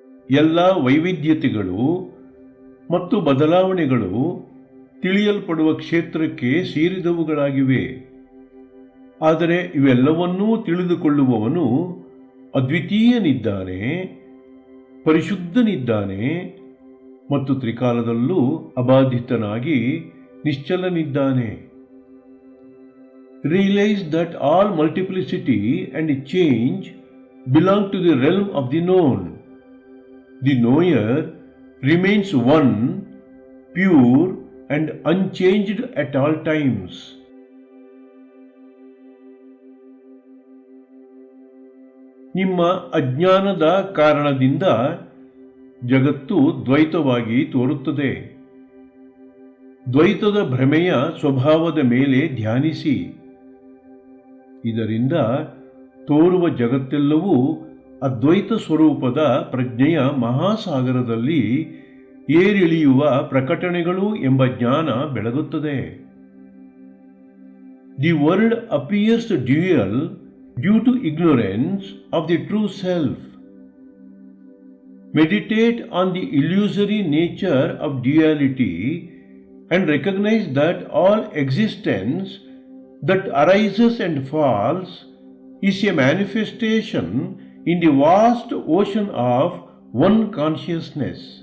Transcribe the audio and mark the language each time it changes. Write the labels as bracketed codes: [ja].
[kn] ಎಲ್ಲ ವೈವಿಧ್ಯತೆಗಳು ಮತ್ತು ಬದಲಾವಣೆಗಳು ತಿಳಿಯಲ್ಪಡುವ ಕ್ಷೇತ್ರಕ್ಕೆ ಸೇರಿದವುಗಳಾಗಿವೆ. ಆದರೆ ಇವೆಲ್ಲವನ್ನೂ ತಿಳಿದುಕೊಳ್ಳುವವನು ಅದ್ವಿತೀಯನಿದ್ದಾನೆ, ಪರಿಶುದ್ಧನಿದ್ದಾನೆ ಮತ್ತು ತ್ರಿಕಾಲದಲ್ಲೂ ಅಬಾಧಿತನಾಗಿ ನಿಶ್ಚಲನಿದ್ದಾನೆ. [en] Realize that all multiplicity and change belong to the realm of the known. The knower remains one, pure and unchanged at all times. [kn] ನಿಮ್ಮ ಅಜ್ಞಾನದ ಕಾರಣದಿಂದ ಜಗತ್ತು ದ್ವೈತವಾಗಿ ತೋರುತ್ತದೆ. ದ್ವೈತದ ಭ್ರಮೆಯ ಸ್ವಭಾವದ ಮೇಲೆ ಧ್ಯಾನಿಸಿ. ಇದರಿಂದ ತೋರುವ ಜಗತ್ತೆಲ್ಲವೂ ಅದ್ವೈತ ಸ್ವರೂಪದ ಪ್ರಜ್ಞೆಯ ಮಹಾಸಾಗರದಲ್ಲಿ ಏರಿಳಿಯುವ ಪ್ರಕಟಣೆಗಳು ಎಂಬ ಜ್ಞಾನ ಬೆಳಗುತ್ತದೆ. [en] The world appears dual due to ignorance of the true self. Meditate on the illusory nature of duality and recognize that all existence that arises and falls is a manifestation in the vast ocean of one consciousness.